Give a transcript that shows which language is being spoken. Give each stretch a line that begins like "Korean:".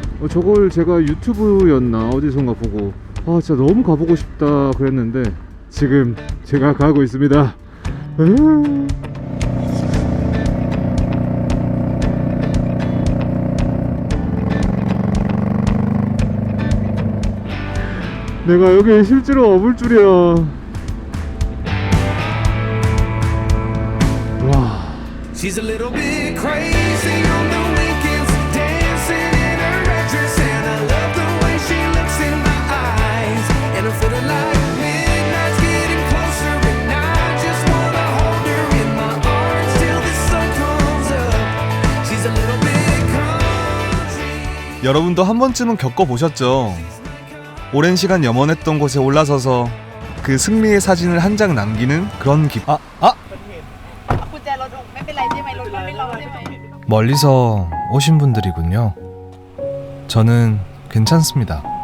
Korean: 저걸 제가 유튜브였나 어디선가 보고 진짜 너무 가보고 싶다 그랬는데 지금 제가 가고 있습니다. 내가 여기 실제로 와볼 줄이야. 와.
English: She's a little bit crazy on the weekends, dancing in her red dress, and I love the way she looks in my eyes, and I'm feeling like midnight's getting closer, and I just wanna hold her in my arms till the sun comes up. She's a little bit country.
Korean: 여러분도 한 번쯤은 겪어보셨죠? 오랜 시간 염원했던 곳에 올라서서 그 승리의 사진을 한 장 남기는 그런 기분. 멀리서 오신 분들이군요. 저는 괜찮습니다.